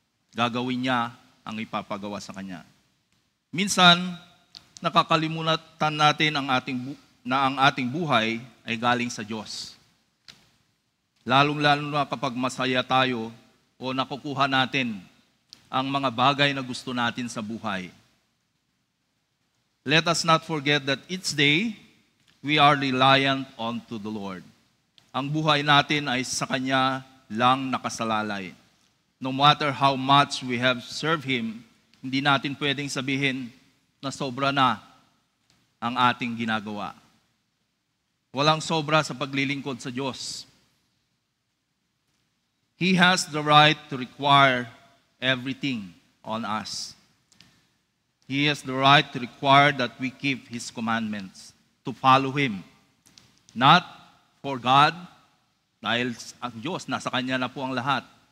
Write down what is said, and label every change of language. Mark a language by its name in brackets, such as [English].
[Filipino] Gagawin niya ang ipapagawa sa kanya. Minsan, nakakalimutan natin na ang ating buhay ay galing sa Diyos. Lalong-lalo na kapag masaya tayo o nakukuha natin ang mga bagay na gusto natin sa buhay. [English] Let us not forget that each day we are reliant onto the Lord. [Filipino] Ang buhay natin ay sa Kanya lang nakasalalay. [English] No matter how much we have served Him, [Filipino] hindi natin pwedeng sabihin na sobra na ang ating ginagawa. Walang sobra sa paglilingkod sa Diyos. [English] He has the right to require everything on us. He has the right to require that we keep His commandments, to follow Him. Not for God, [Filipino] dahil ang Diyos, nasa Kanya na po ang lahat.